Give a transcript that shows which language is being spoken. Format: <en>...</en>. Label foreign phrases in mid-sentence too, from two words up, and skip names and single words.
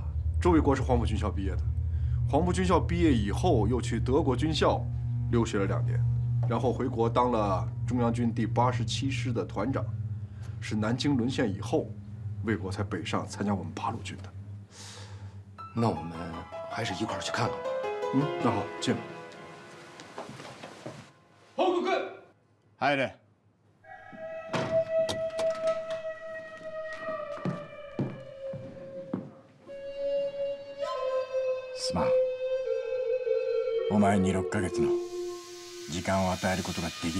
<zh>周卫国是黄埔军校毕业的，黄埔军校毕业以后又去德国军校留学了2年，然后回国当了中央军第87师的团长，是南京沦陷以后，魏国才北上参加我们八路军的。那我们还是一块儿去看看吧。嗯，那好，进来。</zh> <ja>報告。入れ。すまん。お前に6ヶ月の時間を与えることができん。</ja>